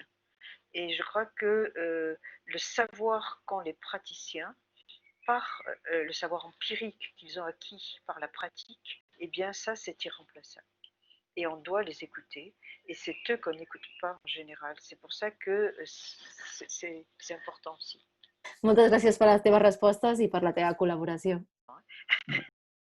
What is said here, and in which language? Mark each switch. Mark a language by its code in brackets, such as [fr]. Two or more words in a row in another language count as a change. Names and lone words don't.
[fr] Et je crois que le savoir qu'ont les praticiens, par le savoir empirique qu'ils ont acquis par la pratique, eh bien ça c'est irremplaçable. Et on doit les écouter, et c'est eux qu'on n'écoute pas en général. C'est pour ça que c'est important aussi. [ca] Moltes gràcies per les teves respostes i per la teva col·laboració.